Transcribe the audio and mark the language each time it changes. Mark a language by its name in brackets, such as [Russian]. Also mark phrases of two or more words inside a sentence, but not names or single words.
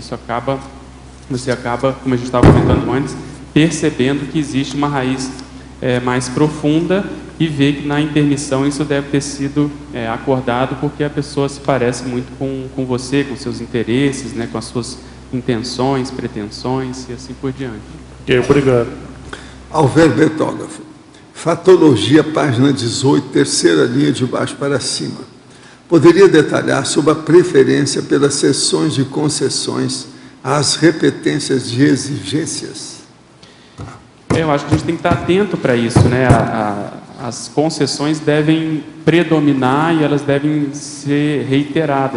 [Portuguese] Você acaba, como a gente estava comentando antes, percebendo que existe uma raiz mais profunda e vê que na intermissão isso deve ter sido acordado porque a pessoa se parece muito com você, com seus interesses, né, com as suas intenções, pretensões e assim por diante. Ok, obrigado. Alver Betógrafo. Fatologia, página 18, terceira linha de baixo para cima. Poderia detalhar sobre a preferência pelas cessões de concessões às repetências de exigências? Eu acho que a gente tem que estar atento para isso, né? As concessões devem predominar e elas devem ser reiteradas.